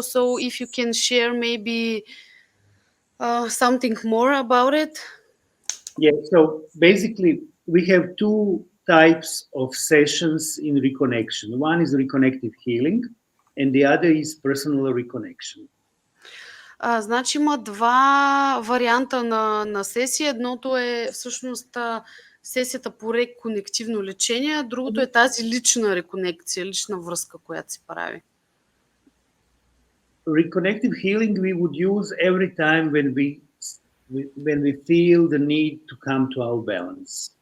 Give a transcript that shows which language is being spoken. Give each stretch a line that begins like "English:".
English: So if you can share maybe something more about it. Yeah, so basically we have two types of sessions in reconnection. One is reconnective healing and the other is personal reconnection.
Bulgarian: Значи има два варианта на сесия. Едното е всъщност сесията по реконективно лечение, а другото е тази лична реконекция, лична връзка, която се прави.
English: Reconnective healing we would use every time when we feel the need to come to our balance.